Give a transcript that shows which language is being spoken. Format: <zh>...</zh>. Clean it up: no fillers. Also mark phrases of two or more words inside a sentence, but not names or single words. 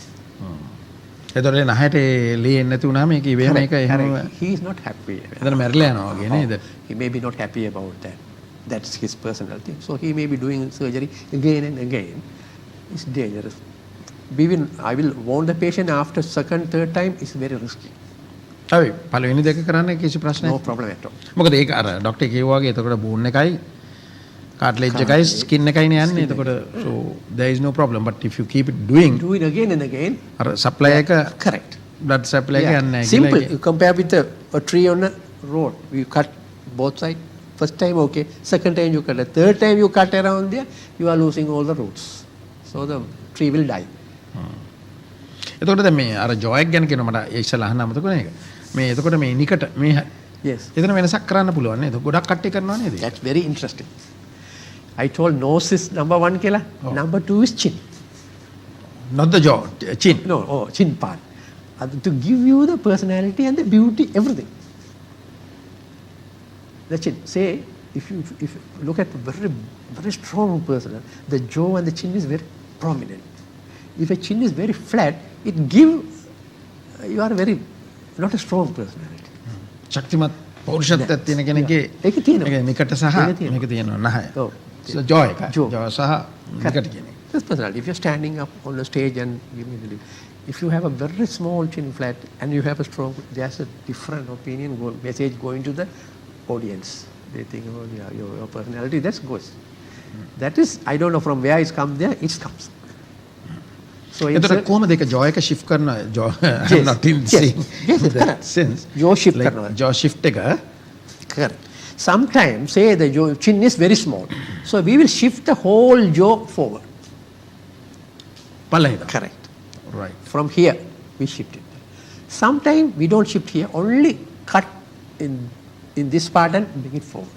<si>එතකොට නහයට ලේ නැති වුණාම මේක ඉබේම මේක එහෙම</si> <en>he is not happy.</en> <si>එතන මැරිලා යනවා වගේ නේද?</si> <en>He may be not happy about that. That's his personal thing. So he may be doing surgery again and again. It's dangerous. I will warn the patient after second, third time. It's very risky.</en> <si>හරි පළවෙනි දෙක කරන්න කිසි ප්‍රශ්නයක්</si> <en>No problem at all.</en> <si>මොකද ඒක අර ડોක්ටර් කිව්වා වගේ එතකොට බෝන් එකයි cartilage එකයි skin එකයිනේ යන්නේ එතකොට</si> <en>so there is no problem but if you keep it do it again and again</en> <si>අර supply එක</si> <en>correct blood supply</en> <si>එක යන්නේ නැහැ</si> <en>simple you compare with a tree on a road you cut both sides first time okay second time you cut the third time you cut around there you are losing all the roots so the tree will die</en> <si>එතකොට දැන් මේ අර jaw එක ගැන කියනවා මට ඉස්සලා අහන්න අමතකුණා ඒක මේ එතකොට මේ නිකට මේ</si> <en>yes</en> <si>එතන වෙනසක් කරන්න පුළුවන් නේද ගොඩක් කට්ටිය කරනවා නේද</si> <en>that's very interesting I told nose is number 1 killer. Number 2 is chin. Not the jaw, chin. No, chin part. To give you the personality and the beauty, everything. The chin. Say, if you look at a very strong person, the jaw and the chin is very prominent. If a chin is very flat, it gives you are very not a strong personality.</en> <si>ශක්තිමත් පෞරුෂත්වයක් තියෙන කෙනෙක්ගේ ඒක තියෙනවා. ඒක නිකට සහ ඒක තියෙනවා. මේක තියෙනවා නැහැ. ඔව්.</si> <en>So joy</en> <si>එක.</si> <en>Jaw.</en> <si>joy සහ නිකට කියන එක.</si> <en>This personality. If you're standing up on the stage and giving the if you have a very small chin flat and you have a strong, there's a different opinion, message going to the audience. They think about your personality. That's goes. That is, I don't know from where it's come there. It comes. So</en> <si>එතකොට කොහොමද ඒක joy එක shift කරනවා?</si> <en>joy I'm not in saying that sense. jaw shift like</en> <si>කරනවා.</si> <en>jaw shift</en> <si>එක</si> <en>Correct. Sometimes say the jaw, chin is very small, so we will shift the whole jaw forward.</en> <si>පල්ලෙහාට.</si> <en>Correct. Right. From here we shift it. Sometimes we don't shift here, only cut in this part and bring it forward.</en>